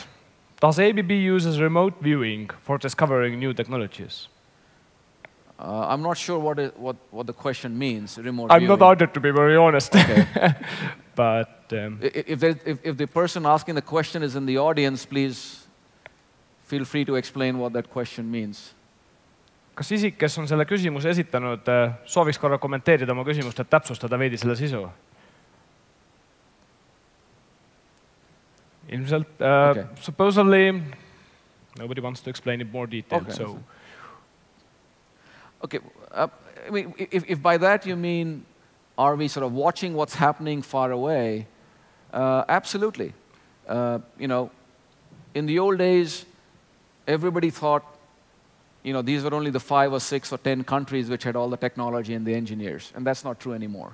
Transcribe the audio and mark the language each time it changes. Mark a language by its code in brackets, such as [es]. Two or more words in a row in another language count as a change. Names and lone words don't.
[en] Does ABB use remote viewing for discovering new technologies? I'm not sure what the question means, remote I'm viewing. not either, to be very honest. Okay. But if the person asking the question is in the audience, please feel free to explain what that question means. [et] Kas isik, kes on selle küsimuse esitanud, sooviks korra kommenteerida oma küsimust, et täpsustada veidi selle sisu? Ilmselt, [en] supposedly, nobody wants to explain it more detail. Okay. So. Okay, I mean, if by that you mean, are we sort of watching what's happening far away? Absolutely. In the old days, everybody thought, these were only the 5 or 6 or 10 countries which had all the technology and the engineers, and that's not true anymore.